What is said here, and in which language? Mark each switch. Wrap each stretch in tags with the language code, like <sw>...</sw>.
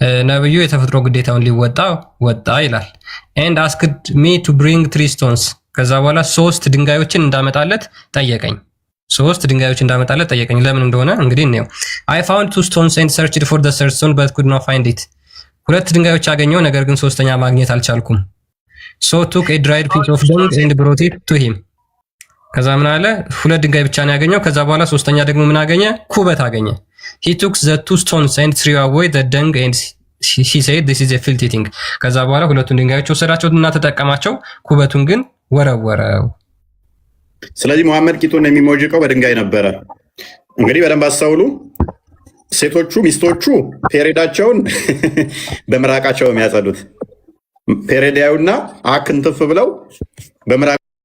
<am>ነብዩ የተፈጥሮ ግዴታውን ሊወጣ ወጣ ይላል</am> <en>and asked me to bring 3 stones</en> <am>ከዛ በኋላ 3 ድንጋዮችን እንዳመጣለት ጠየቀኝ። 3 ድንጋዮችን እንዳመጣለት ጠየቀኝ። ለምን እንደሆነ እንግዲህ ነው</am> <en>I found 2 stones and searched for the third stone but could not find it</en> <am>2 ድንጋዮች አገኘው ነገር ግን ሶስተኛ ማግኘት አልቻልኩም።</am> <en>so took a dried piece of dung and brought it to him</en> <am>ከዛ ምን አለ 2 ድንጋይ ብቻ ነው ያገኘው። ከዛ በኋላ ሶስተኛ ደግሞ ምን አገኘ? ኩበት አገኘ።</am> <en>he took the 2 stones and threw away the dung and he said this is a filthy thing</en> <am>ከዛ በኋላ 2ቱን ድንጋዮች ወሰዳቸው እና ተጠቀማቸው፣ ኩበቱን ግን ወረወረው። ስለዚህ ሙሐመድ ቂጡን የሚሞጅቀው በድንጋይ ነበረ። እንግዲህ በደንብ አስተውሉ። ሴቶቹ ሚስቶቹ ፔሬዳቸውን በምራቃቸው የሚያጸዱት ፔሬዳዩና አክንትፍ ብለው በምራቃቸው</am>